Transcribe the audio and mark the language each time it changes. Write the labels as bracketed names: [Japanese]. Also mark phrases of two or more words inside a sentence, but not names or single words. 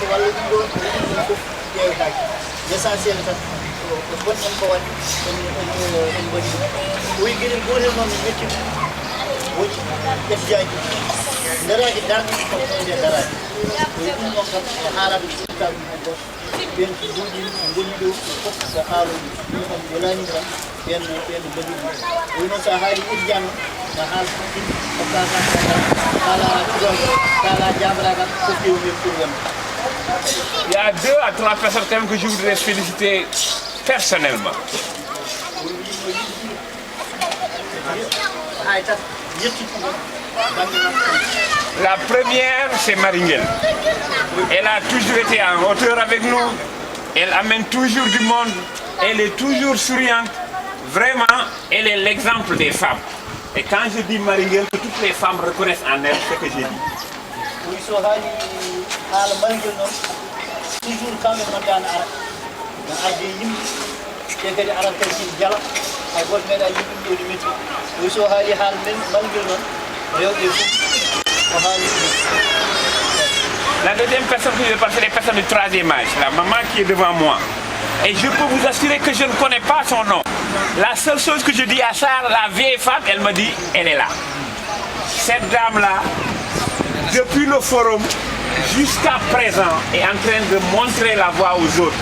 [Fula] l'essentiel tan wonɗen ko waɗi en waɗi oyi gueɗel gotel noon min metti woji ƴettijaji daraji darɗe ko nde daraji oyi ɗum noon kam e haalade sukaɓe men goto ɓen duuƴi gonni ɗo fof ko haaloji ɗum on welanidira ɓen mbaɗi ɗum oyi noon sa haali ƴettijan ma haal [French] Il y a 2 à 3 personnes quand même que je voudrais féliciter personnellement. La première, c'est Maringel. Elle a toujours été en hauteur avec nous. Elle amène toujours du monde. Elle est toujours souriante. Vraiment, elle est l'exemple des femmes. Et quand je dis Maringel, que toutes les femmes reconnaissent en elle ce que j'ai dit. Oui, [Fula] so haali haala Maringel noon toujours kamɓe mandano ara no adde yimɓe te kadi arat kadi kii jala hay goto meeɗa yimɓe ɗowde métti oui so haali haala men Maringel noon rewɓe fof o haali. [French] La deuxième personne que je vais passer, c'est les personnes du 3e âge, la maman qui est devant moi. Et je peux vous assurer que je ne connais pas son nom. La seule chose que je dis à Sarah, la vieille femme, elle me dit, elle est là. Cette dame-là, depuis le forum jusqu'à présent, est en train de montrer la voie aux autres.